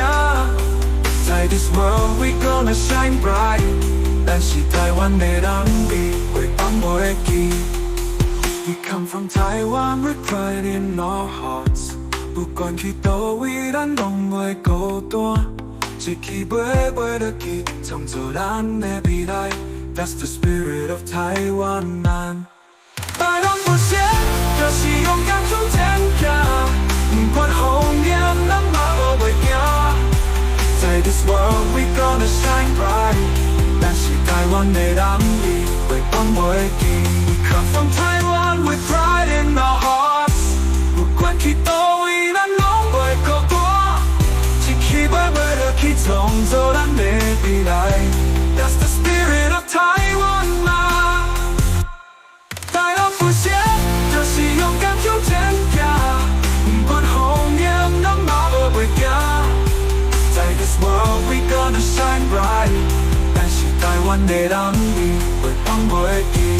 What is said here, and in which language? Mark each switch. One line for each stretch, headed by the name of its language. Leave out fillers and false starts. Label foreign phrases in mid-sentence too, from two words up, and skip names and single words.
English: 在 This world we gonna shine bright，
Min Nan Chinese: 咱是台湾的人民，袂放袂记。
English: We come from Taiwan with pride in our hearts，
Min Nan Chinese: 不管去倒位，咱拢袂孤单。一起飞飞落去，创造咱的未来。
English: That's the spirit of Taiwan。
Min Nan Chinese: 台湾本色就是勇敢向前行，不管风雨，咱嘛袂惊。
English: 在 This world we gonna shine bright，
Min Nan Chinese: 咱是台湾的人民，袂放袂记。
English: We come from Taiwan with pride in our hearts，
Min Nan Chinese: 不管去倒位，咱拢袂孤单。一起飞飞落去，创造咱的未来。
English: That's the spirit of Taiwan。
Min Nan Chinese: 台湾本色就是勇敢向前行，不管风雨，咱嘛袂惊。
English: 在 This world we gonna shine bright，
Min Nan Chinese: 咱是台湾的人民，袂放袂记。